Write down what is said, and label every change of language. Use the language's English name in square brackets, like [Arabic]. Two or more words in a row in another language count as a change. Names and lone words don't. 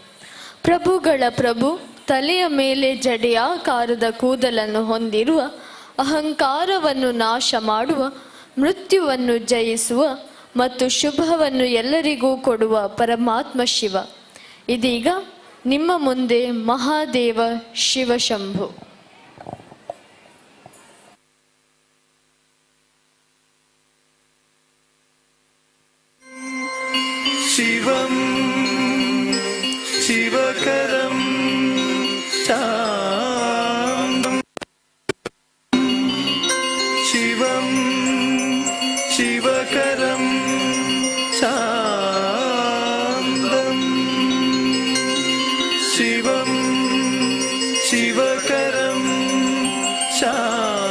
[Kannada] ಪ್ರಭುಗಳ ಪ್ರಭು, ತಲೆಯ ಮೇಲೆ ಜಡೆಯಾಕಾರದ ಕೂದಲನ್ನು ಹೊಂದಿರುವ, ಅಹಂಕಾರವನ್ನು ನಾಶ ಮಾಡುವ, ಮೃತ್ಯುವನ್ನು ಜಯಿಸುವ ಮತ್ತು ಶುಭವನ್ನು ಎಲ್ಲರಿಗೂ ಕೊಡುವ ಪರಮಾತ್ಮ ಶಿವ. ಇದೀಗ ನಿಮ್ಮ ಮುಂದೆ ಮಹಾದೇವ ಶಿವ ಶಂಭೋ. [Sanskrit] शिवं शिवकरं शान्तं शिवं शिवकरं शान्तं शिवं शिवकरं शान्तं.